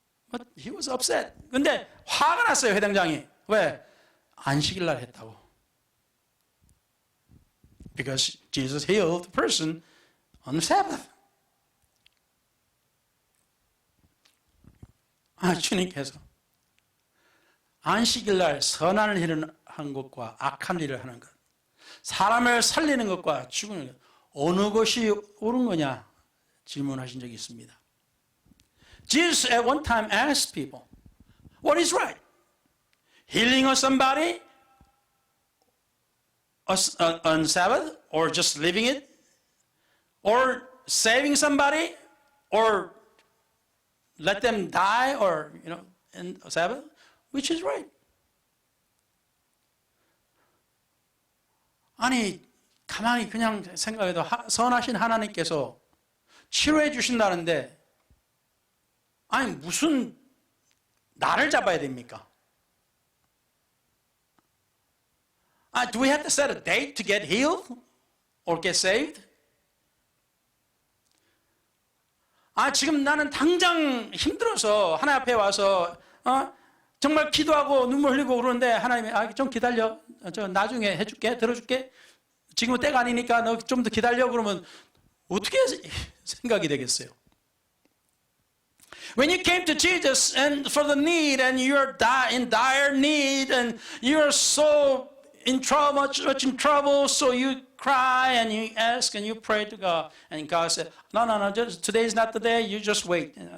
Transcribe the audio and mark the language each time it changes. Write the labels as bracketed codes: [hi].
[en] But he was upset. [ko] 근데 화가 났어요, 회당장이. 왜? 안식일 날 했다고. [en] Because Jesus healed the person on the Sabbath. [ko] 주님께서 안식일 날 선한 일을 하는 것과 악한 일을 하는 것, 사람을 살리는 것과 죽이는 것, 어느 것이 옳은 거냐 질문하신 적이 있습니다. [en] Jesus at one time asked people, what is right? Healing of somebody on Sabbath, or just leaving it? Or saving somebody, or let them die, or, in Sabbath? Which is right? [ko] 아니, 가만히 그냥 생각해도 선하신 하나님께서 치료해 주신다는데, 아니, 무슨 나를 잡아야 됩니까? [en] Do we have to set a date to get healed or get saved? [ko] 지금 나는 당장 힘들어서 하나님 앞에 와서 정말 기도하고 눈물 흘리고 그러는데 하나님이 좀 기다려. 저 나중에 해줄게. 들어줄게. 지금은 때가 아니니까 너 좀 더 기다려. 그러면 어떻게 생각이 되겠어요? [en] When you came to Jesus and for the need and you're in dire need and you're so in trouble, much in trouble, so you cry and you ask and you pray to God. And God said, no, today is not the day. You just wait.